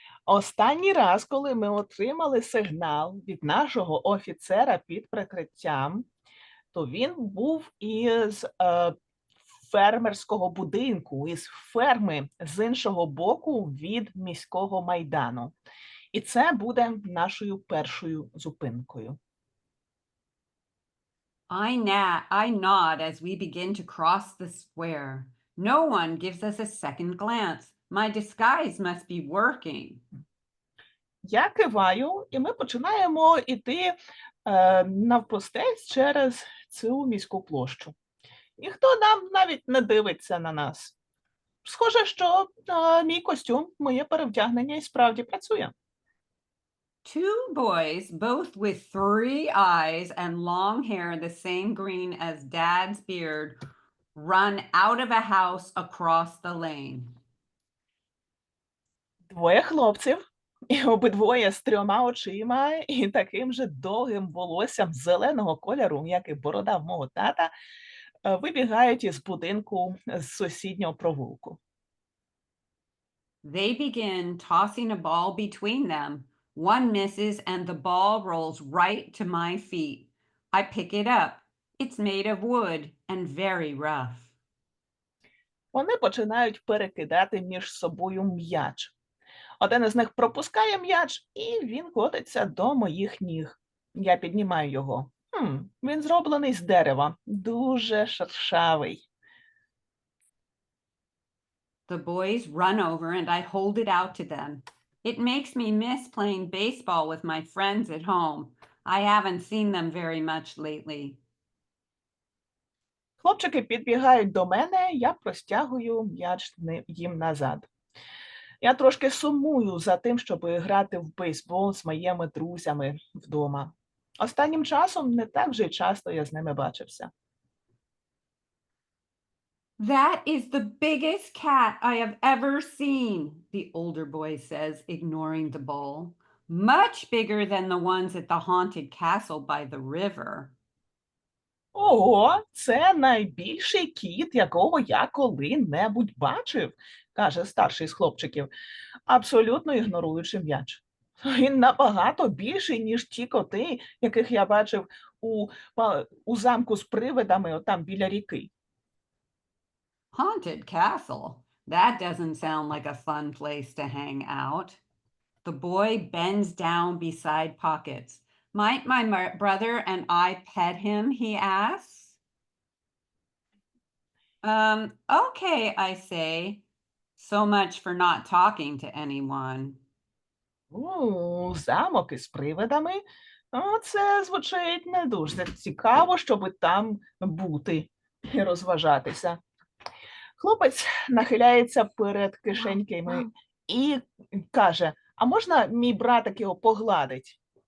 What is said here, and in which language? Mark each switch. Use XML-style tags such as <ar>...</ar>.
<uk>Останній раз, коли ми отримали сигнал від нашого офіцера під прикриттям, то він був із фермерського будинку, із ферми з іншого боку від міського майдану. І це буде нашою першою зупинкою.</uk> <en>I nod as we begin to cross the square. No one gives us a second glance. My disguise must be working.</en> <uk>Я киваю, і ми починаємо йти навпростець через цю міську площу. Ніхто нам навіть не дивиться на нас. Схоже, що мій костюм, моє перевдягнення і справді працює.</uk> <en>Two boys, both with 3 eyes and long hair the same green as Dad's beard, run out of a house across the lane.</en> <uk>Двоє хлопців, і обидвоє з 3 очима і таким же довгим волоссям зеленого кольору, як і борода в мого тата, вибігають із будинку з сусіднього провулку.</uk> <en>They begin tossing a ball between them. One misses and the ball rolls right to my feet. I pick it up. It's made of wood and very rough.</en> <uk>Вони починають перекидати між собою м'яч. Один із них пропускає м'яч, і він котиться до моїх ніг. Я піднімаю його. Він зроблений з дерева, дуже шершавий.</uk> <en>The boys run over and I hold it out to them. It makes me miss playing baseball with my friends at home. I haven't seen them very much lately.</en> <uk>Хлопчики підбігають до мене, я простягую м'яч їм назад. Я трошки сумую за тим, щоб грати в бейсбол з моїми друзями вдома. Останнім часом не так вже й часто я з ними бачився.</uk> <en>That is the biggest cat I have ever seen, the older boy says, ignoring the ball. Much bigger than the ones at the haunted castle by the river.</en> <uk>Ого, це найбільший кіт, якого я коли-небудь бачив, каже старший з хлопчиків, абсолютно ігноруючи м'яч. Він набагато більший, ніж ті коти, яких я бачив у замку з привидами отам біля ріки.</uk> <en>Haunted castle? That doesn't sound like a fun place to hang out. The boy bends down beside Pockets. Might my brother and I pet him, he asks. Okay, I say. So much for not talking to anyone.</en> <uk>Замок із привидами? Це звучить не дуже цікаво, щоб там бути і розважатися. Хлопець нахиляється перед кишеньками і каже, а можна мій братик його погладить?</uk>